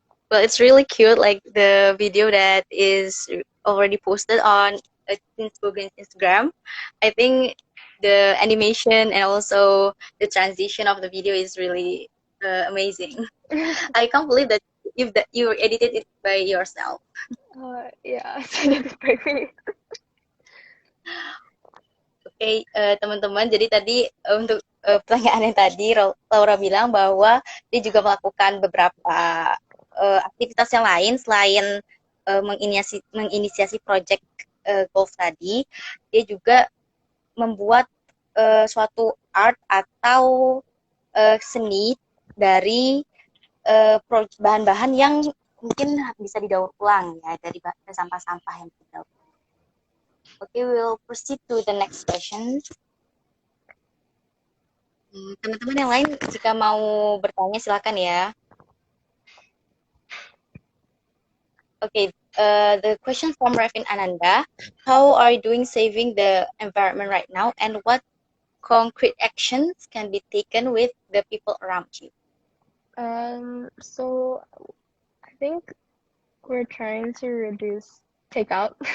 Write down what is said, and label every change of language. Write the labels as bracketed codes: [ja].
[en] Well, it's really cute, like the video that is already posted on Teenspoken's Instagram. I think the animation and also the transition of the video is really amazing. I can't believe that you edited it by yourself. Yeah, it's edited by me. [id] Oke, teman-teman, jadi tadi untuk pertanyaan yang tadi Laura bilang bahwa dia juga melakukan beberapa aktivitas yang lain selain menginisiasi project golf tadi, dia juga membuat suatu art atau seni dari bahan-bahan yang mungkin bisa didaur ulang ya dari sampah-sampah yang didaur. [en] Okay, we'll proceed to the next question. [id] Teman-teman yang lain jika mau bertanya silakan ya. [en] Okay, the question from Revin Ananda, how are you doing saving the environment right now, and what concrete actions can be taken with the people around you? So I think we're trying to reduce takeout.